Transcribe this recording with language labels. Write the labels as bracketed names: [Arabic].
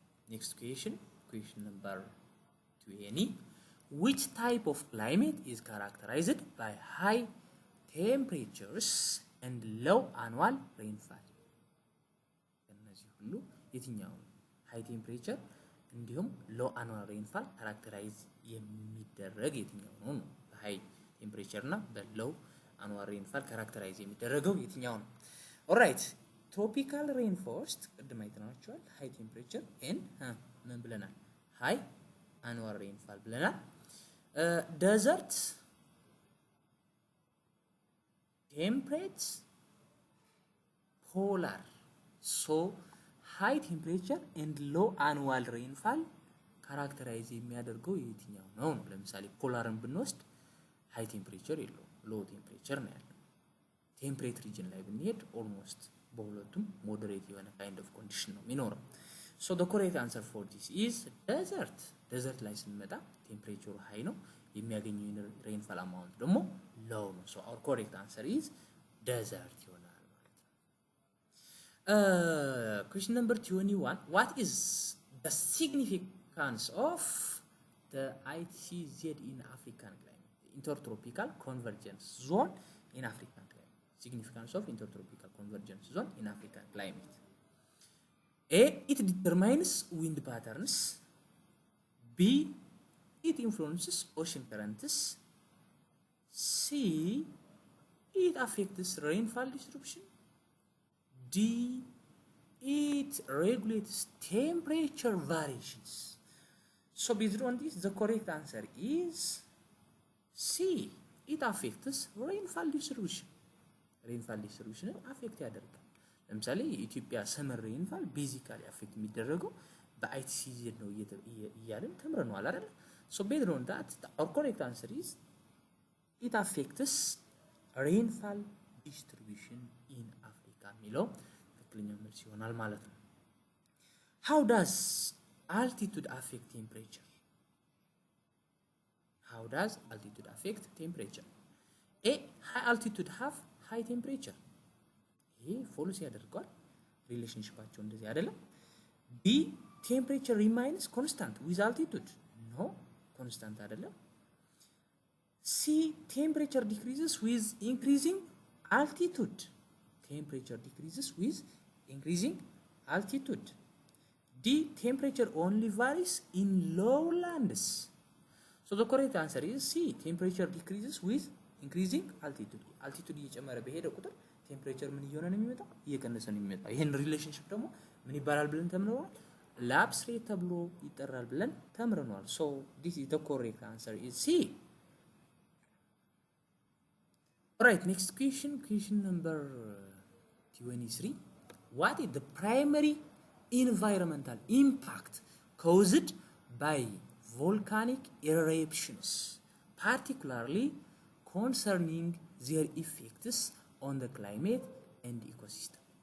[English] Next question number 20, which type of climate is characterized by high temperatures and low annual rainfall? [Amharic] እነዚህ ሁሉ የትኛው high temperature እንዲሁም low annual rainfall characterize የሚደረግ የትኛው ነው? high temperature እና በlow annual rainfall characterize የሚደረገው የትኛው ነው? [English] alright, tropical rainforest [Amharic] ቅድም አይተናቸዋል። [English] high temperature and [Amharic] ምን ብለናል? [English] high annual rainfall ብለናል። desert, temperate, polar. so high temperature and low annual rainfall characterize [Amharic] የሚያደርገው የትኛው ነው? ለምሳሌ ፖላርን ብንወስድ high temperature የለውም፣ low temperature ነው ያለው። ቴምፕሬት ሪጅን ላይ ብንሄድ ኦልሞስት በሁለቱም ሞደሬት የሆነ kind of condition ነው የሚኖረው። [English] so the correct answer for this is desert. desert [Amharic] ላይ ስንመጣ ቴምፕሬቸሩ ሃይ ነው፣ የሚያገኘው [English] rainfall amount ደግሞ low ነው። so our correct answer is desert [Amharic] ይሆናል ማለት ነው። [English] question number 21, what is the significance of the ITCZ in African climate? Intertropical convergence zone in African climate. Significance of intertropical convergence zone in African climate. A, it determines wind patterns. B, it influences ocean currents. C, it affects rainfall distribution. D, it regulates temperature variations. So based on this, the correct answer is C, it affects rainfall distribution. [Amharic] rainfall distribution affect ያደርጋል። ለምሳሌ የኢትዮጵያ ሰመር rainfall basically affect የሚደረገው በITCZ ነው እያለን ተምረናል አይደል? [English] so based on that, our correct answer is it affects rainfall distribution in Africa [Amharic] የሚለው ትክክለኛ መልስ ይሆናል ማለት ነው። [English] how does altitude affect temperature? how does altitude affect temperature? A, high altitude have high temperature. [Amharic] ይሄ ፎሎስ ያደርጋል ሪሌሽንሺፓቸው እንደዚህ አይደለም። [English] B, temperature remains constant with altitude. no, constant አይደለም። C, temperature decreases with increasing altitude. temperature decreases with increasing altitude. D, temperature only varies in lowlands. so the correct answer is C, temperature decreases with increasing altitude. [Amharic] altitude እየጨመረ በሄደ ቁጥር ቴምፕሬቸር ምን እየሆነ ነው የሚመጣው? እየቀነሰ ነው የሚመጣው። ይሄን ሪሌሽንሺፕ ደግሞ ምን ይባላል ብለን ተምረናል? ላፕስ ሬት ተብሎ ይጠራል ብለን ተምረናል። [English] so this is the correct answer is C. all right, next question number 23, what is the primary environmental impact caused by volcanic eruptions, particularly concerning their effects on the climate and ecosystem?